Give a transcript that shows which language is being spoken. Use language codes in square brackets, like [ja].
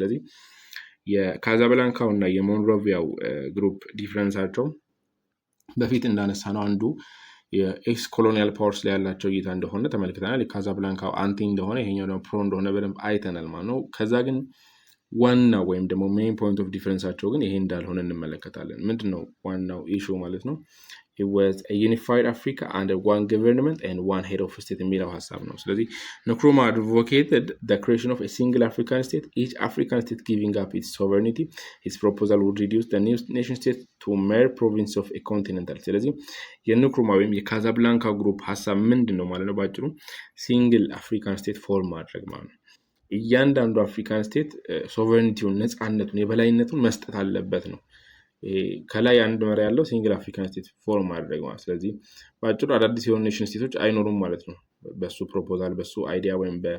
[am] ስለዚህ የካዛብላንካው እና የሞንሮቪያው ግሩፕ ዲፍረንሳቸው በፊት እንዳነሳ ነው አንዱ የኤክስ ኮሎኒያል ፓወርስ ላይ ያላቸው እይታ እንደሆነ ተመልክተናል። የካዛብላንካው አንቲ እንደሆነ ይሄኛው ደግሞ ፕሮ እንደሆነ በደንብ አይተናል ማለት ነው። ከዛ ግን ዋናው ወይም ደግሞ ሜን ፖይንት ኦፍ ዲፈረንሳቸው ግን ይሄ እንዳልሆነ እንመለከታለን። ምንድነው ዋናው ኢሹ ማለት ነው? [en] it was a unified Africa under one government and one head of state [am] የሚለው ሀሳብ ነው። ስለዚህ [en] ንክሩማ advocated the creation of a single African state, each African state giving up its sovereignty. His proposal would reduce the nation state to mere province of a continental. [am] ስለዚህ የንክሩማ ወይም የካዛብላንካ ግሩፕ ሀሳብ ምንድን ነው ማለት ነው? ባጭሩ ሲንግል አፍሪካን ስቴት ፎርም ማድረግ ማለት ነው። እያንዳንዱ አፍሪካን ስቴት ሶቨሬኒቲውን ነፃነቱን የበላይነቱን መስጠት አለበት ነው። ከላይ አንድ መሪ ያለው ሲንግል አፍሪካን ስቴት ፎርም ማድረግ ማለት። ስለዚህ በአጭሩ አዳዲስ የሆኑ ኔሽን ስቴቶች አይኖሩም ማለት ነው። በሱ ፕሮፖዛል በሱ አይዲያ ወይም